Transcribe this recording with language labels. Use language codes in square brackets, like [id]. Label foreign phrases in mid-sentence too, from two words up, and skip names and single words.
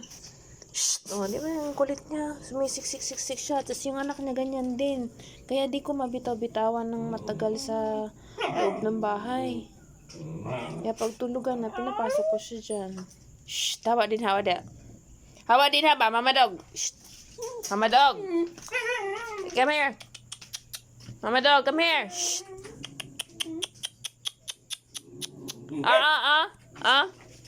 [tl] Shhh! Oh, di ba yung kulit niya? Sumisiksik-siksik siya. Tapos yung anak niya ganyan din. Kaya di ko mabitaw-bitawan ng matagal sa loob ng bahay. Kaya pag tulugan na, pinapasok ko siya dyan. Shhh! Hawa din, hawa din. Hawa din, haba, Mama Dog. Shhh! [en] Mama Dog. Come here. Mama Dog, come here. Shh.